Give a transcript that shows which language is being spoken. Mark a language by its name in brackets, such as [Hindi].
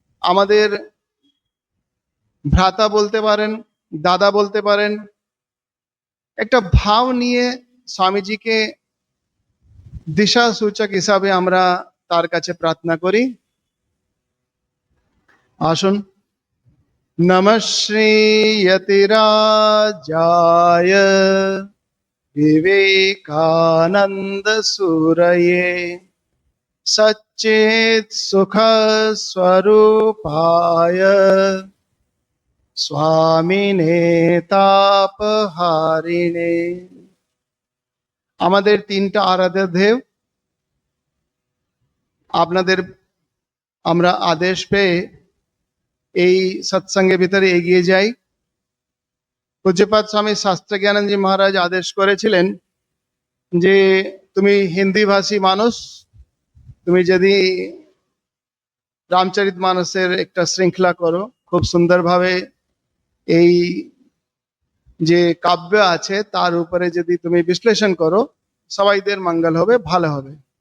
[Bangla] আমাদের ভ্রাতা বলতে পারেন, দাদা বলতে পারেন, একটা ভাব নিয়ে স্বামীজিকে দিশা সূচক হিসাবে আমরা তার কাছে প্রার্থনা করি। আসুন। [Sanskrit] নমঃ শ্রী যতিরাজায় विवेकानंद सूरये सच्चित सुख स्वरूपाय स्वामिने तापहारिणे। [Bangla] আমাদের তিনটা আরাধ্য দেব, আপনাদের আমরা আদেশ পেয়ে এই সৎসঙ্গের ভিতরে এগিয়ে যাই। পূজ্যপাদ স্বামী শাস্ত্র জ্ঞানন্দজি মহারাজ আদেশ করেছিলেন যে তুমি হিন্দি ভাষী মানুষ, তুমি যদি রামচরিত মানসের একটা শৃঙ্খলা করো, খুব সুন্দরভাবে এই যে কাব্য আছে তার উপরে যদি তুমি বিশ্লেষণ করো, সবাইদের মঙ্গল হবে, ভালো হবে।